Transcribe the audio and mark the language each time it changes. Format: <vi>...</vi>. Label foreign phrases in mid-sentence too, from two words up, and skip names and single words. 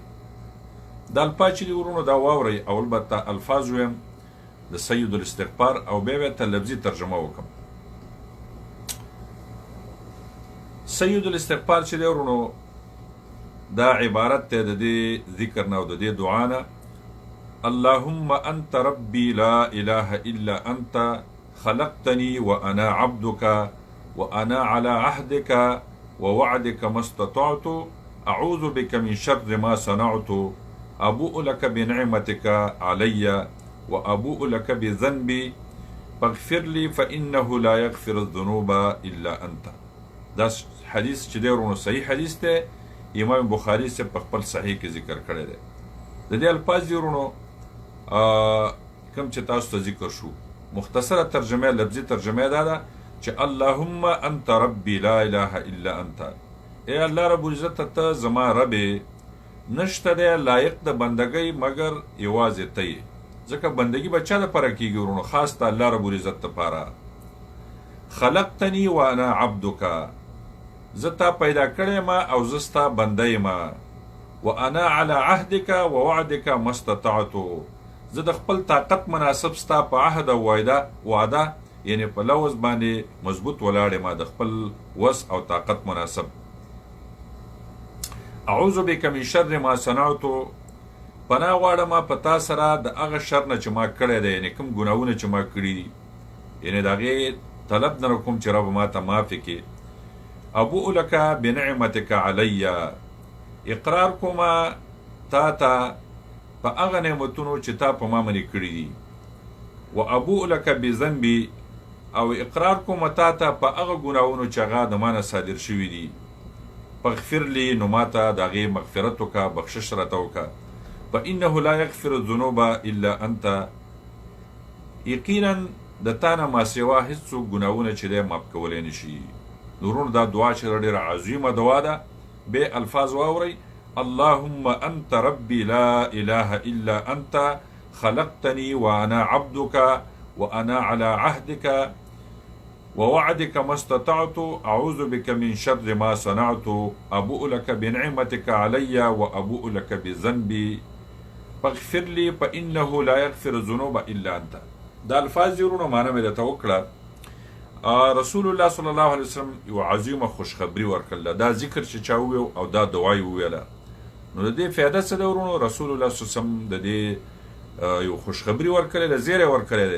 <ps>دا الفاظ چې دی ورونو دا واورئ او البته الفاظ ویم د سید الاستغفار او بیا ته لفظي ترجمه وکړم. سید الاستغفار چې دی ورونو دا عبارت دی د دې ذکر نه او د دې دعا نه:</ps> <ar>اللهم انت ربي لا اله الا انت خلقتني وانا عبدك وانا على عهدك ووعدك ما استطعت اعوذ بك من شر ما صنعت ابوء لك بنعمتك علي وابوء لك بذنبي فاغفر لي فانه لا يغفر الذنوب الا انت.</ar> <ps>دا حدیث چې دی ورونو صحیح حدیث دی، امام بخاري صاحب په خپل صحیح کې ذکر کړی دی. د دې الفاظ دی ورونو کوم چې تاسو ته ذکر شو، مختصره ترجمه لفظي ترجمه دا ده چې</ps> <ar>اللهم انت ربي لا اله الا انت،</ar> <ps>ای الله رب العزت ته زما رب نشته دی لایق د بندګۍ مګر یوازې ته یې، ځکه بندګي به چا دپاره کېږي ورونو؟ خاص ته الله رب العزت دپاره.</ps> <ar>خلقتني وانا عبدك،</ar> <ps>زه تا پیدا کړی ما او زه ستا بنده یم.</ps> <ar>وانا على عهدك ووعدك ما استطعت،</ar> <ps>زه د خپل طاقت مناسب ستا په عهد او وعده یعنی په لوز باندې مضبوط ولاړ یم، د خپل وس او طاقت مناسب.</ps> <ar>اعوذ بك من شر ما صنعت،</ar> <ps>پناه غواړم په تا سره د هغه شر نه چې ما کړی دی، یعنی کوم ګناهونه چې ما کړي دي، یعنی د هغې طلب نه کوم چې رب ما ته معافي کړي.</ps> <ar>ابوء لك بنعمتك علي،</ar> <ps>اقرار کومه تا ته په هغه نعمتونو چې تا په ما باندې کړي دي.</ps> <ar>و ابوء لك بذنبي،</ar> <ps>او اقرار کومه تا ته په هغه ګناهونو چې هغه د ما نه صادر شوي دي.</ps> <ar>فاغفر لي،</ar> <ps>نو ما ته د هغې مغفرت وکړه، بخشش راته وکړه.</ps> <ar>فانه لا يغفر الذنوب الا انت،</ar> <ps>یقینا د تا نه ما سوا هېڅوک ګناهونه چې دی معاف کولی نه شي. نورونو دا دعا چې ډېره عظیمه دعا ده، بې الفاظ واورئ:</ps> <ar>اللهم انت ربي لا اله الا انت خلقتني وانا عبدك وانا على عهدك ووعدك ما استطعت اعوذ بك من شر ما صنعت ابوء لك بنعمتك علي وابوء لك بذنبي فاغفر لي فانه لا يغفر الذنوب الا انت.</ar> <ps>دا الفاظ ورونو معنی مې درته وکړه. رسول الله</ps> <ar>صلی الله علیه وسلم</ar> <ps>یو عظیمه خوشخبري ورکړله، دا ذکر چې چا وویو او دا دعا یې وویله نو د دې فایده څه ده ورونو؟ رسول الله</ps> <ar>صلی الله علیه وسلم</ar> <ps>د دې یو خوشخبري ورکړی ده، زیری ورکړی دی.</ps>